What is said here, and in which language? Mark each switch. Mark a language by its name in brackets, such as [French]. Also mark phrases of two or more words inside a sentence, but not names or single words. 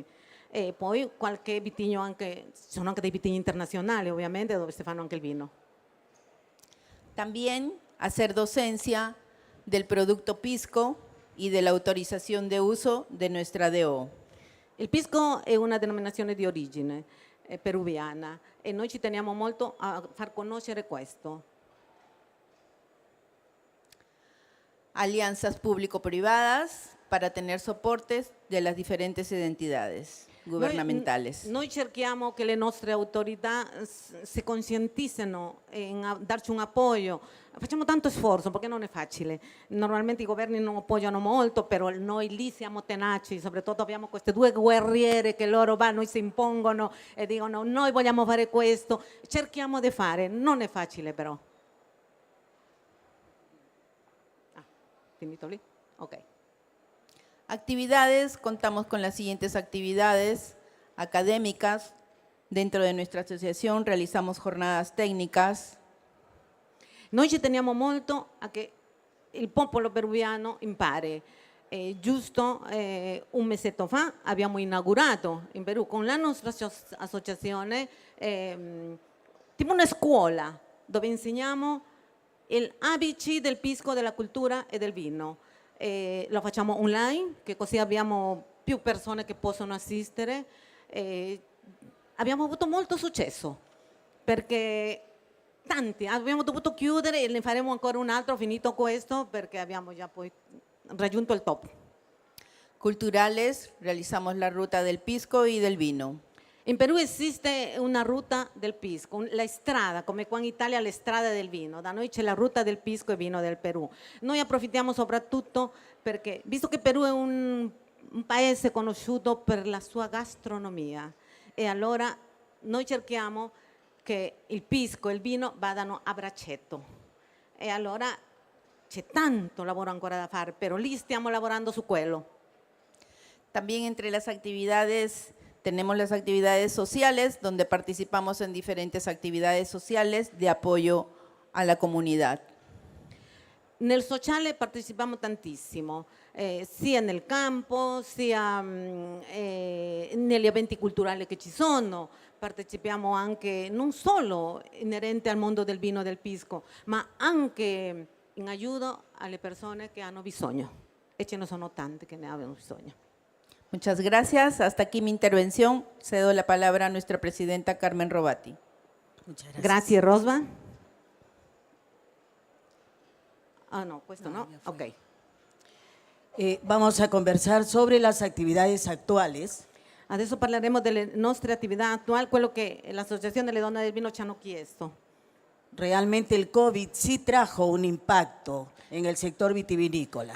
[Italian] E poi qualche vitigno anche, ci sono anche dei vitigni internazionali ovviamente dove si fanno anche il vino. [Spanish] También hacer docencia del producto pisco y de la autorización de uso de nuestra DO. [Italian] Il pisco è una denominazione di origine peruviana e noi ci teniamo molto a far conoscere questo. [Spanish] Alianzas público-privadas para tener soportes de las diferentes identidades gubernamentales. [Italian] Noi cerchiamo che le nostre autorità si conscientizzino in darci un appoggio. Facciamo tanto sforzo perché non è facile. Normalmente i governi non appoggiano molto, però noi lì siamo tenaci, soprattutto abbiamo queste due guerriere che loro vanno e si impongono e dicono noi vogliamo fare questo. Cerchiamo di fare, non è facile però. ¿Finito lì? Ok. [Spanish] Actividades, contamos con las siguientes actividades académicas. Dentro de nuestra asociación realizamos jornadas técnicas. [Italian] Noi ci teniamo molto a che il popolo peruviano impari. Giusto un mesetto fa abbiamo inaugurato in Perù con la nostra associazione tipo una scuola dove insegniamo il ABC del pisco, della cultura e del vino. Lo facciamo online, che così abbiamo più persone che possono assistere. Abbiamo avuto molto successo perché tanti, abbiamo dovuto chiudere e ne faremo ancora un altro finito questo perché abbiamo già poi raggiunto il top. [Spanish] Culturales, realizamos la ruta del pisco y del vino. [Italian] In Perù esiste una [Spanish] ruta del pisco, [Italian] la strada, come qua in Italia la strada del vino. Da noi c'è la [Spanish] ruta del pisco [Italian] e vino del Perù. Noi approfittiamo soprattutto perché, visto che Perù è un paese conosciuto per la sua gastronomia, e allora noi cerchiamo che il pisco e il vino vadano a braccetto. E allora c'è tanto lavoro ancora da fare, però lì stiamo lavorando su quello. [Spanish] También entre las actividades tenemos las actividades sociales, donde participamos en diferentes actividades sociales de apoyo a la comunidad. [Italian] Nel sociale partecipiamo tantissimo, sia nel campo, sia negli eventi culturali che ci sono. Partecipiamo anche non solo inerente al mondo del vino e del pisco, ma anche in aiuto alle persone che hanno bisogno. E ce ne sono tante che ne hanno bisogno. [Spanish] Muchas gracias. Hasta aquí mi intervención. Cedo la palabra a nuestra presidenta Carmen Robati. Muchas gracias. [Italian] Grazie, Rosva. Ah, no, questo no. Ok. [Spanish] Vamos a conversar sobre las actividades actuales. [Italian] Adesso parleremo delle nostre attività attuali, quello che l'Associazione delle Donne del Vino ci hanno chiesto. [Spanish] Realmente el COVID sí trajo un impacto en el sector vitivinícola.